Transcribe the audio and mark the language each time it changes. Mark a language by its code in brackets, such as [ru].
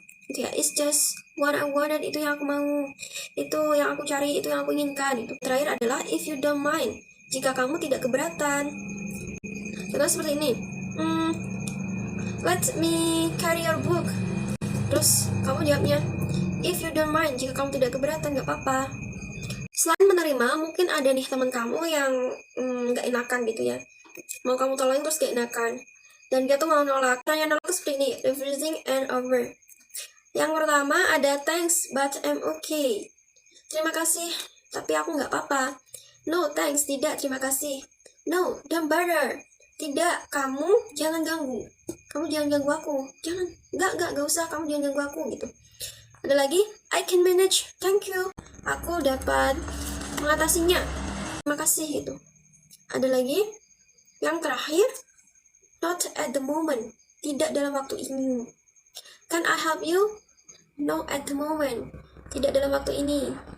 [id] Gitu ya, [en] it's just what I wanted. [id] Itu yang aku mau. Itu yang aku cari, itu yang aku inginkan. Itu. Terakhir adalah, [en] if you don't mind. [id] Jika kamu tidak keberatan. Contoh seperti ini. [en] Let me carry your book. Terus kamu jawabnya, if you don't mind. [id] Jika kamu tidak keberatan, gak apa-apa. Selain menerima, mungkin ada nih teman kamu yang gak enakan gitu ya. Mau kamu tolongin terus gak enakan. Dan dia tuh mau nolak. Caranya nolak tuh seperti ini, refusing and over. Yang pertama ada [en] thanks, but I'm okay. [id] Terima kasih, tapi aku gak apa-apa. [en] No thanks, [id] tidak, terima kasih. [en] No, don't bother. [id] Tidak, kamu jangan ganggu. Kamu jangan ganggu aku. Jangan, gak usah, kamu jangan ganggu aku gitu. Ada lagi, [en] I can manage, thank you. [id] Aku dapat mengatasinya. Terima kasih gitu. Ada lagi, yang terakhir, [en] not at the moment. [id] Tidak dalam waktu ini. [en] Can I help you? No at the moment. [id] Tidak dalam waktu ini.